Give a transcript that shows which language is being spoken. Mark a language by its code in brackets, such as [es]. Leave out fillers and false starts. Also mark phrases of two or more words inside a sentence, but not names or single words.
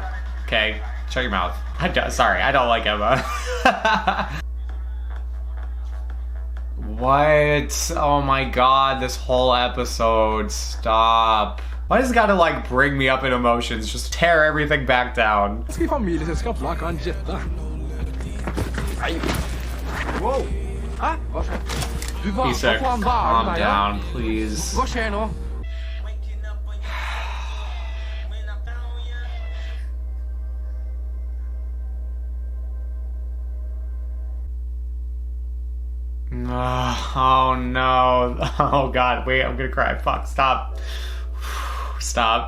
[en] Okay? Shut your mouth. Sorry, I don't like Emma. What? Oh my god, this whole episode. Stop. Why does it gotta, like, bring me up in emotions? Just tear everything back down. [no] Skal i familieselskap, la kan jette. Nei. Wow. Hæ? Hva skjer? Du, hva Isak, faen, hva [en] calm [no] det der, [en] down, please. [no] Hva skjer nå? [en] Oh no. Oh god, wait, I'm gonna cry. Fuck, stop. Stop.